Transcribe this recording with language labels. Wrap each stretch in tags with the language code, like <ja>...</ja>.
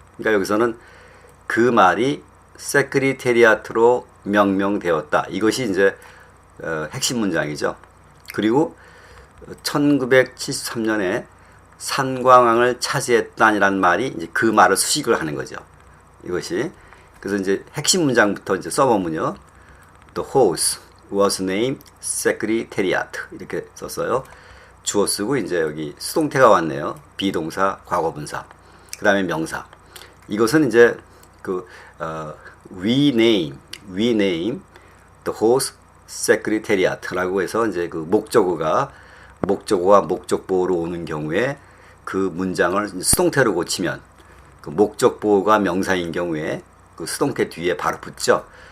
<ko>그러니까 여기서는 그 말이 세크리테리아트로 명명되었다. 이것이 이제 핵심 문장이죠. 그리고 1973년에 산광왕을 차지했다라는 말이 이제 그 말을 수식을 하는 거죠. 이것이. 그래서 이제 핵심 문장부터 이제 써보면요.</ko> <en>The horse was named Secretariat.</en> <ko>이렇게 썼어요. 주어 쓰고 이제 여기 수동태가 왔네요. 비동사, 과거분사. 그 다음에 명사. 이것은 이제 그 we name the horse Secretariat 라고 해서 이제 그 목적어가 목적보호로 오는 경우에 그 문장을 수동태로 고치면 그 목적보호가 명사인 경우에 그 수동태 뒤에 바로 붙죠.</ko>